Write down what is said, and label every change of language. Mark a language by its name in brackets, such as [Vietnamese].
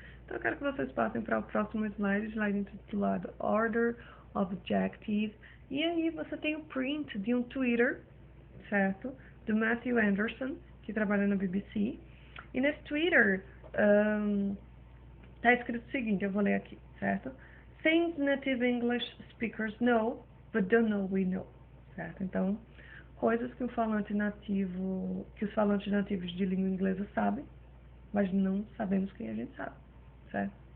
[Portuguese] Então eu quero que vocês passem para o próximo slide intitulado Order of Adjectives. E aí você tem o print de um Twitter, certo? Do Matthew Anderson, que trabalha na BBC. E nesse Twitter está escrito o seguinte, eu vou ler aqui, certo? [English] Things native English speakers know, but don't know we know, [Portuguese] certo? Então, coisas que os falantes nativos de língua inglesa sabem, mas não sabemos que a gente sabe, certo?